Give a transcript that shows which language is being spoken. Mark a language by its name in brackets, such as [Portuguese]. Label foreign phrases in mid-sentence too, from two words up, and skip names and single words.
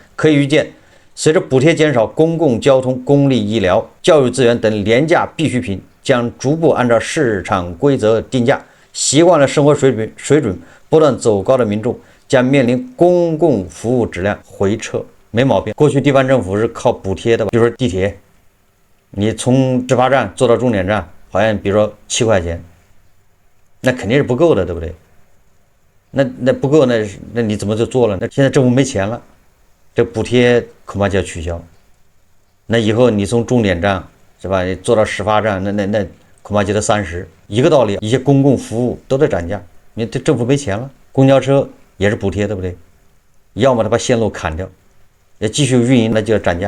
[Chinese] 可以預見，隨着補貼減少，公共交通、公立醫療、教育資源等廉價必需品將逐步按照市場規則定價。習慣了生活水準不斷走高的民眾將面臨公共服務質量回撤，沒毛病。過去地方政府是靠補貼的吧，比如說地鐵，你從直達站坐到終點站，好像比如說7塊錢。那肯定是不夠的，对不对？那不夠，那你怎麼就做了？那現在政府沒錢了，這補貼恐怕就要取消。那以後你從終點站是吧，你坐到始發站，那恐怕就得30。一個道理，一些公共服務都在漲價，你這政府沒錢了。公交車也是補貼，對不對？要麼他把線路砍掉，要繼續運營，那就要漲價。